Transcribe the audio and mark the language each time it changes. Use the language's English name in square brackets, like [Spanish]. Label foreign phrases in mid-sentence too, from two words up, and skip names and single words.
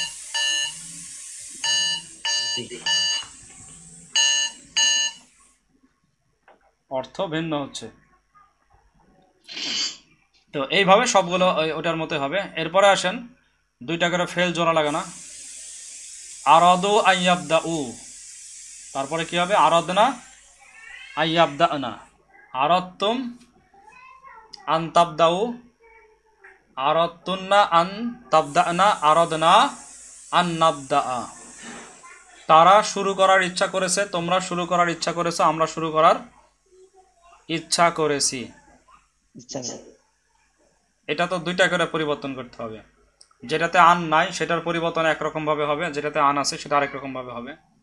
[Bangla] অর্থ ভিন্ন হচ্ছে। তো এইভাবে সবগুলো ওটার মতো হবে। এরপরে আসেন দুইটা করে ফেল জোড়া লাগানা। [Arabic] أرادوا أن يبدؤوا, [Bangla] তারপরে কি হবে? [Arabic] أردن أن يبدأن، أردتم أن تبدؤوا، أردتن أن تبدأن، أردنا أن نبدأ. [Bangla] তারা শুরু করার ইচ্ছা করেছে, তোমরা শুরু করার ইচ্ছা করেছো, আমরা শুরু করার ইচ্ছা করেছি। এটা তো দুইটা করে পরিবর্তন করতে হবে। যেটাতে আন নাই সেটার পরিবর্তন একরকম ভাবে হবে, যেটাতে আন আছে সেটা আরেক রকম ভাবে হবে।